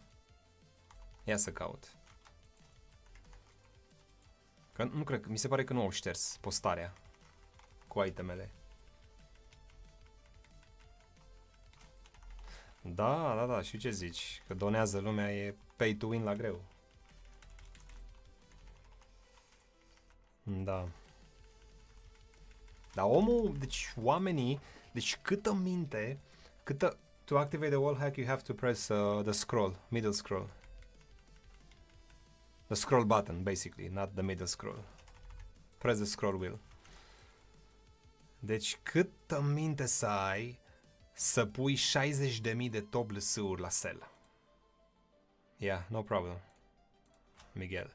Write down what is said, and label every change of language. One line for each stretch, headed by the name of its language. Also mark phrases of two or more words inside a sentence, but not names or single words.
Romanian: Ia să caut. Că nu cred, mi se pare că nu au șters postarea cu itemele. Da, știu ce zici, că donează lumea, e
English: pay to win
Romanian: la greu. Da. Dar omul, deci oamenii, deci câtă minte, câtă...
English: To activate the wallhack, you have to press the scroll, middle scroll. The scroll button, basically, not the middle scroll. Press the scroll wheel.
Romanian: Deci câtă minte să ai să pui 60.000 de top LS-uri la sell.
English: Yeah, no problem. Miguel.